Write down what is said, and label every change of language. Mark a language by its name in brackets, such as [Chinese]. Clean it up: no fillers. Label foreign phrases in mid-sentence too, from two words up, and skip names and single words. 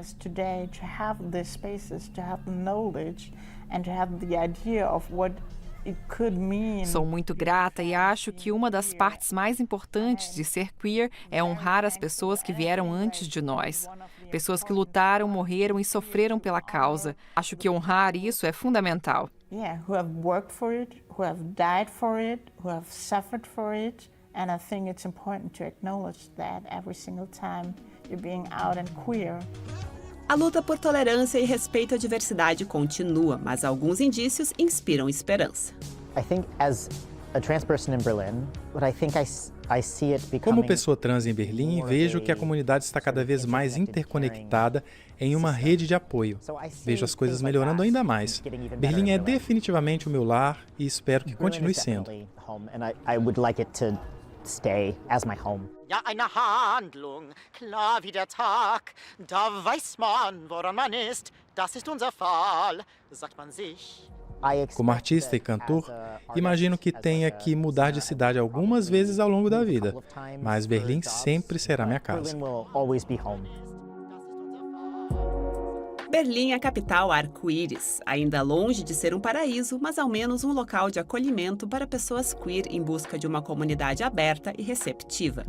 [Portuguese] Sou muito grata e acho que uma das partes mais importantes de ser queer é honrar as pessoas que vieram antes de nós. Pessoas que lutaram, morreram e sofreram pela causa. Acho que honrar isso é fundamental. [English] Who have worked for it, who have died for it, who have suffered for it. And I think it's important to acknowledge that every single time you're being out and queer. [Portuguese] A luta por tolerância e respeito à diversidade continua, mas alguns indícios inspiram esperança. Como pessoa trans em Berlim, vejo que a comunidade está cada vez mais interconectada em uma rede de apoio. Vejo as coisas melhorando ainda mais. Berlim é definitivamente o meu lar e espero que continue sendo. [German] Ja, eine Handlung, klar wie der Tag. Da weiß man, woran man ist. Das ist unser Fall, sagt man sich. [Portuguese] Como artista e cantor, imagino que tenha que mudar de cidade algumas vezes ao longo da vida, mas Berlim sempre será minha casa. Berlim é a capital arco-íris, ainda longe de ser um paraíso, mas ao menos um local de acolhimento para pessoas queer em busca de uma comunidade aberta e receptiva.